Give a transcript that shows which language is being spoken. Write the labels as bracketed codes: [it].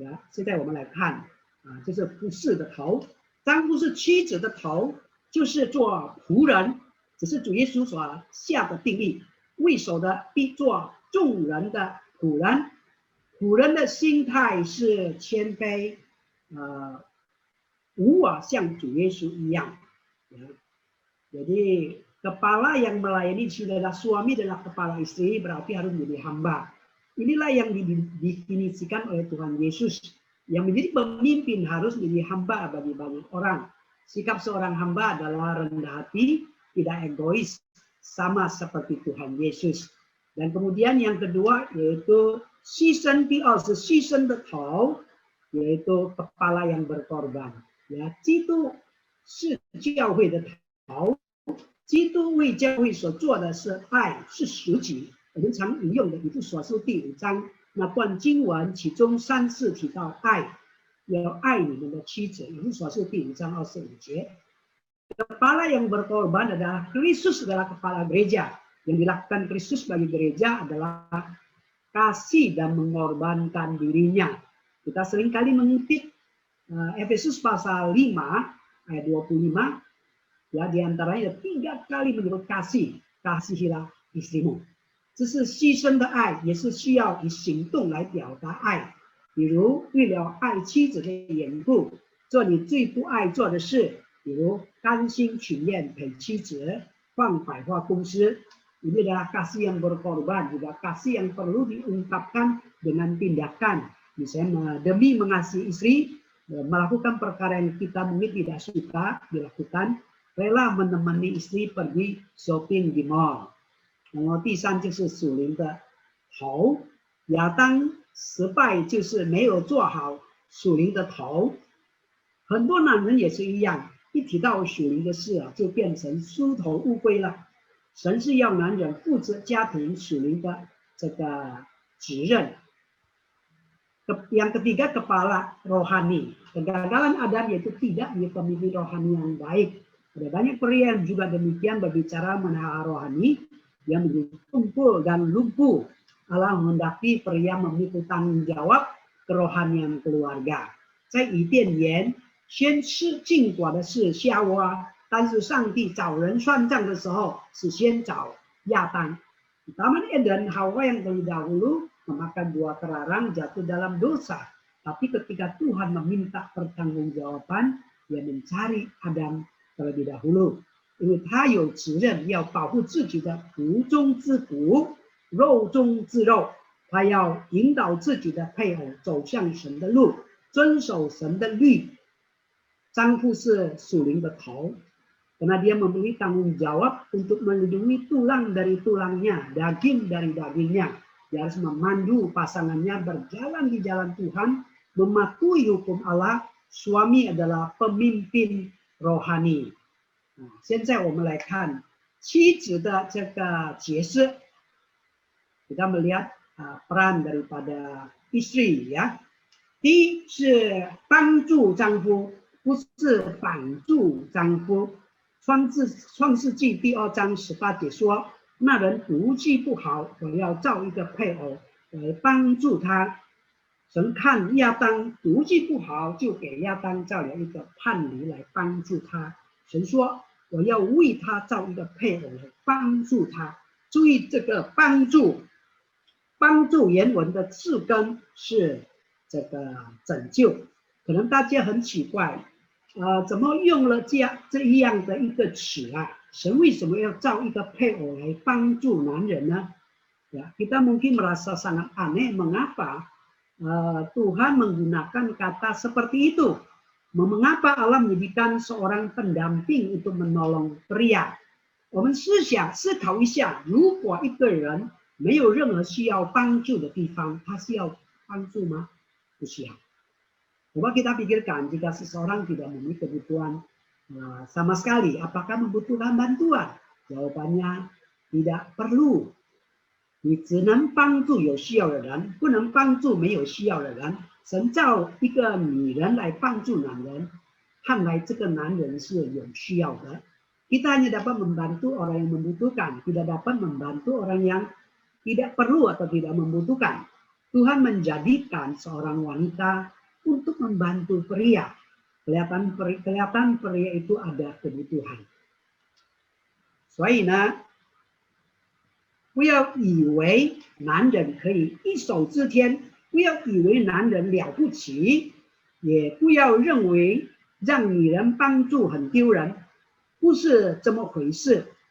[zh] 现在我们来看就是服侍的头，丈夫是妻子的头，就是做仆人，只是主耶稣所下的定义，为首的必做众人的仆人。仆人的心态是谦卑，无我，像主耶稣一样。 [id] Jadi kepala yang melayani saudara suami adalah kepala istri, berarti harus menjadi hamba. Inilah yang didefinisikan oleh Tuhan Yesus. Yang menjadi pemimpin harus menjadi hamba bagi banyak orang. Sikap seorang hamba adalah rendah hati, tidak egois, sama seperti Tuhan Yesus. Dan kemudian yang kedua yaitu 牺牲， [zh] 第二是牺牲的头， [id] yaitu kepala yang berkorban. [zh] Ya, 基督是教会的头。基督为教会所做的是爱，是舍己。我们常引用的以弗所书第5章那段经文，其中3次提到爱，要爱你们的妻子。以弗所书第5章25节。 [id] Kepala yang berkorban adalah Kristus, adalah kepala gereja. Yang dilakukan Kristus bagi gereja adalah kasih dan mengorbankan dirinya. Kita seringkali mengutip Efesus pasal 5 ayat 25. Ya, di antaranya 3 kali menyebut kasih, kasihilah istrimu. [zh] 这是牺牲的爱，也是需要以行动来表达爱。比如为了爱妻子的缘故，做你最不爱做的事，比如甘心情愿陪妻子放百货公司。 [id] Ini adalah kasih yang berkorban, juga kasih yang perlu diungkapkan dengan tindakan. Misalnya demi mengasihi istri, melakukan perkara yang kita mungkin tidak suka dilakukan, rela menemani istri pergi shopping di mall. [zh] 然后第三就是属灵的头，亚当失败就是没有做好属灵的头。很多男人也是一样，一提到属灵的事就变成梳头乌龟了。神是要男人负责家庭属灵的这个责任。 [id] Yang ketiga kepala rohani. Kegagalan Adam yaitu tidak punya pemimpin rohani yang baik. Ada banyak pria yang juga demikian berbicara mengenai rohani yang menjadi tumpul dan lumpuh. Allah menghendaki pria memikul tanggung jawab kerohanian keluarga. [zh] 在伊甸园先吃禁果的是夏娃，但是上帝找人算账的时候是先找亚当。 [id] Di Taman Eden, Hawa yang terlebih dahulu memakan buah terlarang jatuh dalam dosa. Tapi ketika Tuhan meminta pertanggungjawaban, dia mencari Adam terlebih dahulu. [zh] 因为他有责任要保护自己的骨中之骨，肉中之肉，他要引导自己的配偶走向神的路，遵守神的律。丈夫是属灵的头， [id] karena dia memiliki tanggung jawab untuk melindungi tulang dari tulangnya, daging dari dagingnya. Dia harus memandu pasangannya berjalan di jalan Tuhan, mematuhi hukum Allah. Suami adalah pemimpin rohani. [zh] 现在我们来看妻子的这个角色， [id] kita melihat peran daripada istri ya. [zh] 第一是帮助丈夫，不是绑住丈夫。创世纪第2章18节说，那人毒气不好，我要造一个配偶来帮助他。神看亚当毒气不好，就给亚当造了一个伴侣来帮助他。神说，我要为他造一个配偶来帮助他。注意这个帮助，帮助原文的字根是这个拯救。可能大家很奇怪，怎么用了这样的一个词啊？神为什么要造一个配偶来帮助男人呢？ [id] Ya, kita mungkin merasa sangat aneh mengapa Tuhan menggunakan kata seperti itu. Mengapa Allah menjadikan seorang pendamping untuk menolong pria? [zh] 我们思考一下，如果一个人没有任何需要帮助的地方，他需要帮助吗？不需要。 [id] Coba kita pikirkan jika seseorang tidak memiliki kebutuhan sama sekali, apakah membutuhkan bantuan? Jawabannya tidak perlu. [zh] 你只能帮助有需要的人，不能帮助没有需要的人。神造一个女人来帮助男人，看来这个男人是有需要的。 [id] Kita hanya dapat membantu orang yang membutuhkan, tidak dapat membantu orang yang tidak perlu atau tidak membutuhkan. Tuhan menjadikan seorang wanita untuk membantu pria. Kelihatan pria itu ada kebutuhan. [zh] 所以呢，不要以为男人可以一手遮天，不要以为男人了不起，也不要认为让女人帮助很丢人，不是这么回事。